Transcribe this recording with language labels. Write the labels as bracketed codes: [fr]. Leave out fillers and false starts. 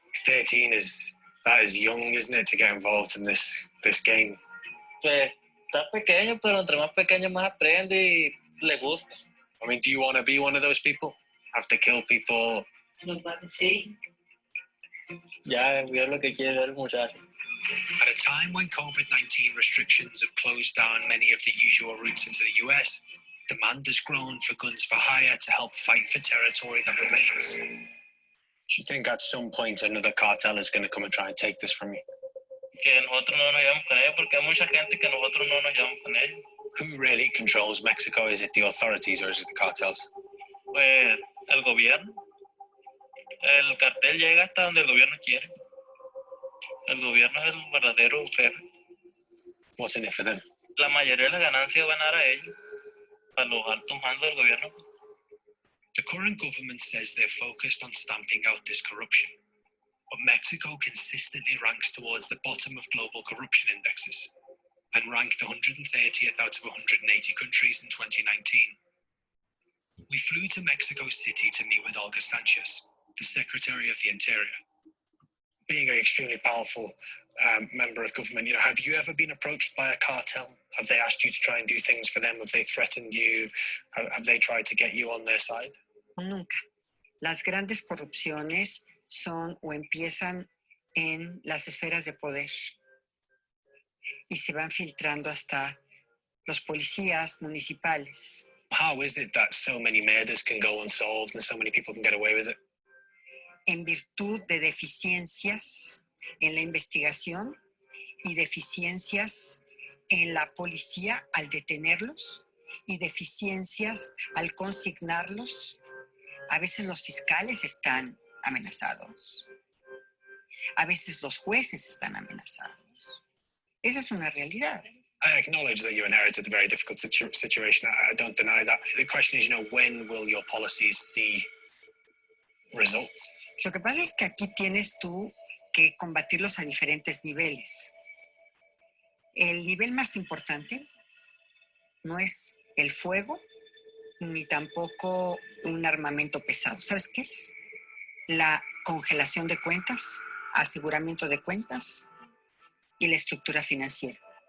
[en] 13 is young, isn't it, to get involved in this game? [es] Pues está pequeño, pero entre más pequeño más aprende y le gusta. [en] I mean, do you want to be one of those people? Have to kill people? [es] Sí. Ya vio lo que quiere ver el muchacho. [en] At a time when COVID-19 restrictions have closed down many of the usual routes into the US, demand has grown for guns for hire to help fight for territory that remains. Do you think at some point another cartel is going to come and try and take this from you? [es] Que nosotros no nos llevamos con ellos porque hay mucha gente que nosotros no nos llevamos con ellos. [en] Who really controls Mexico? Is it the authorities or is it the cartels? [es] Pues el gobierno. El cartel llega hasta donde el gobierno quiere. El gobierno es el verdadero jefe. [en] What's in it for them? [es] La mayoría de las ganancias van a dar a ellos, a los altos mandos del gobierno. [en] The current government says they're focused on stamping out this corruption, but Mexico consistently ranks towards the bottom of global corruption indexes and ranked 130th out of 180 countries in 2019. We flew to Mexico City to meet with Olga Sanchez, the Secretary of the Interior. Being an extremely powerful member of government, you know, have you ever been approached by a cartel? Have they asked you to try and do things for them? Have they threatened you? Have they tried to get you on their side? [es] Nunca. Las grandes corrupciones son o empiezan en las esferas de poder y se van filtrando hasta los policías municipales. How is it that so many murders can go unsolved and so many people can get away with it? En virtud de deficiencias en la investigación y deficiencias en la policía al detenerlos y deficiencias al consignarlos. A veces los fiscales están amenazados. A veces los jueces están amenazados. Esa es una realidad. [en] I acknowledge that you inherited a very difficult situation. I don't deny that. The question is, when will your policies see results? [es] Lo que pasa es que aquí tienes tú que combatirlos a diferentes niveles. El nivel más importante no es el fuego ni tampoco un armamento pesado. ¿Sabes qué es? La congelación de cuentas, aseguramiento de cuentas y la estructura financiera.